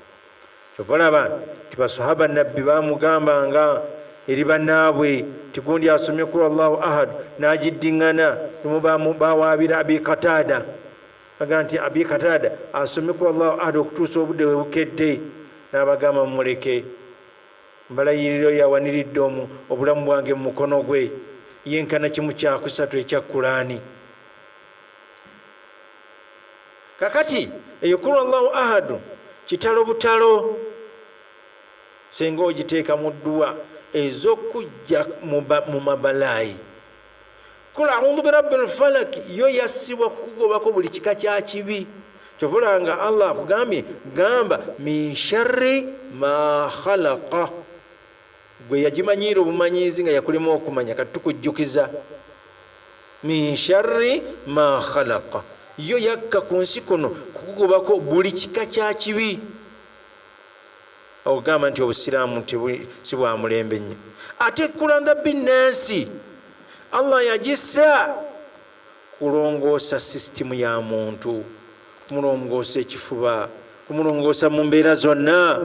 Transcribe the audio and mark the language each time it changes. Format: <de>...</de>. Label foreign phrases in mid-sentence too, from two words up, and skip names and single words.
<lg>kyovalaba nti basahaba nabbi bamugambanga eri bannaabwe ti gundi asomye</lg> <ar>قل الله أحد</ar> <lg>n'agiddiŋŋana, lumu bawaabira Abi Qatada baga nti Abi Qatada asomye</lg> <ar>قل الله أحد</ar> <lg>okutuusa obudde we bukedde, n'abagamba mumuleke, mbalayiriro yawaniridde obulamu bwange mu mukono gwe, yenkana kimu kyakusatu ekya Qur'ani. kakati eyo</lg> <ar>قل الله أحد</ar> <lg>kitalo butalo, senga ogiteeka mu dduwa ez'okujja mu mabalayi.</lg> <ar>قل أعوذ برب الفلق</ar> <lg>yo yassibwa kukugobako buli kika kya kibi. kyovulanga Allah akugambye gamba</lg> <ar>من شر ما خلق,</ar> <lg>gwe yagimanyiira obumanyiizi nga yakulema okumanya, kati tukujjukiza</lg> <ar>من شر ما خلق,</ar> <lg>yo yakka ku nsi kuno kukugobako buli kika kya kibi. ogamba nti obusiraamu si bwa mulembe nnyo. ate kulanda binnansi Allah yagissa kulongoosa sisitimu ya muntu, kumulongoosa ekifuba, kumulongoosa mu mbeera zonna.</lg>